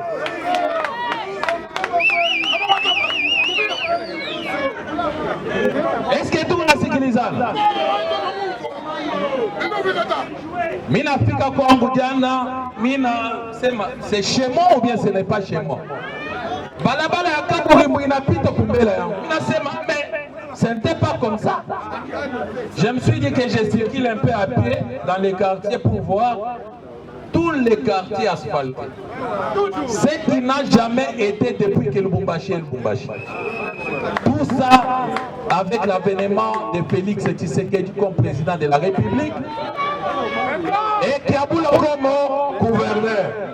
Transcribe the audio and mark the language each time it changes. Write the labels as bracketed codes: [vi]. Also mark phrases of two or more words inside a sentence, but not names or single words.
[fr] Est-ce que tout le monde a sécurisé? [sw] Mina fika kwangu jana, [fr] c'est chez moi ou bien ce n'est pas chez moi? [sw] Balabala ya Kaburi inapita kumbele yangu. Mina sema [fr] mais ce n'était pas comme ça. Je me suis dit que je circule un peu à pied dans les quartiers pour voir tous les quartiers asphaltés. Ce qui n'a jamais été depuis que Lubumbashi est Lubumbashi. Tout ça avec l'avènement de Félix Tshisekedi comme président de la République et Kiaboula comme gouverneur.